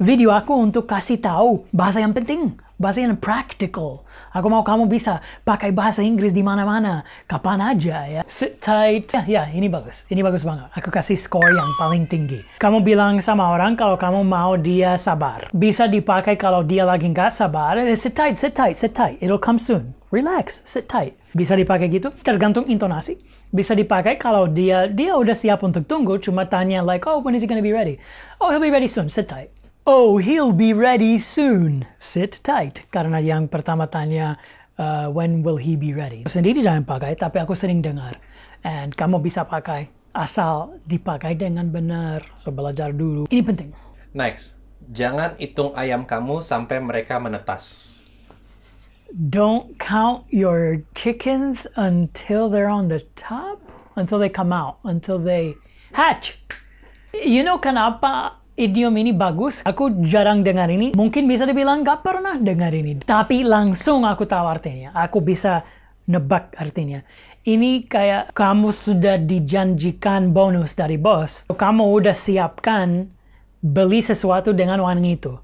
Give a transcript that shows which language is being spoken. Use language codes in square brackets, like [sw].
[id] Video aku untuk kasih tahu bahasa yang penting, bahasa yang practical. Aku mau kamu bisa pakai bahasa Inggris di mana-mana, kapan aja ya. [en] Sit tight. [id] Ya, ini bagus banget. Aku kasih skor yang paling tinggi. Kamu bilang sama orang kalau kamu mau dia sabar. Bisa dipakai kalau dia lagi nggak sabar. [en] Sit tight, sit tight, sit tight. It'll come soon. Relax, sit tight. [id] Bisa dipakai gitu, tergantung intonasi. Bisa dipakai kalau dia udah siap untuk tunggu, cuma tanya like, [en] oh, when is he gonna be ready? Oh, he'll be ready soon, sit tight. Oh, he'll be ready soon, sit tight. [id] Karena yang pertama tanya, [en] when will he be ready? [id] Sendiri jangan pakai, tapi aku sering dengar. And kamu bisa pakai, asal dipakai dengan benar. So, belajar dulu. Ini penting. Next, jangan hitung ayam kamu sampai mereka menetas. [en] Don't count your chickens until they're on the top, until they come out, until they hatch. You know [id] kenapa idiom ini bagus? Aku jarang dengar ini. Mungkin bisa dibilang gak pernah dengar ini. Tapi langsung aku tahu artinya. Aku bisa nebak artinya. Ini kayak kamu sudah dijanjikan bonus dari bos. Kamu udah siapkan beli sesuatu dengan uang itu.